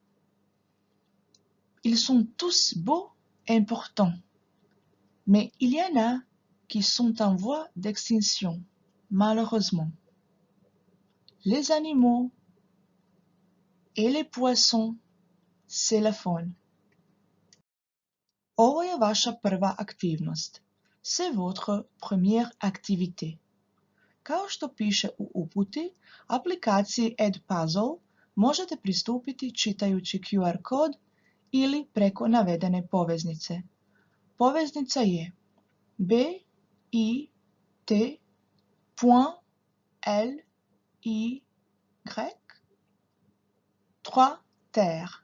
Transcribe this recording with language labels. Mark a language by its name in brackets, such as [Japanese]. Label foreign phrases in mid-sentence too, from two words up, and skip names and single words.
[French] Ils sont tous beaux et importants, mais il y en a qui sont en voie d'extinction, malheureusement. Les animaux et les poissons, c'est la faune. [Croatian] Ovo je vaša prva aktivnost. [French] C'est votre première activité. [Croatian] Kao što piše u uputi, aplikaciji Edpuzzle možete pristupiti čitajući QR kod ili preko navedene poveznice. Poveznica je bit.ly/3 3. Terre.